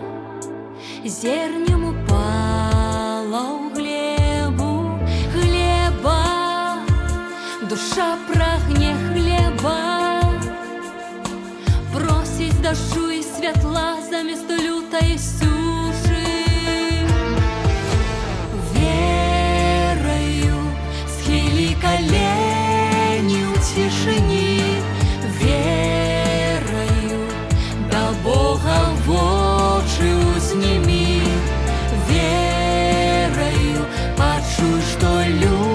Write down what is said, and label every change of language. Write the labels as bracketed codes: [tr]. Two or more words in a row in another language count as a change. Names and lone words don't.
[be] зернем упало в глебу, хлеба, душа прагне хлеба, просіць дажджу і святла замест лютай суши. [uk] Верою схилі колени у тишині, верою до Бога в очи узними, верою почуй, что любишь.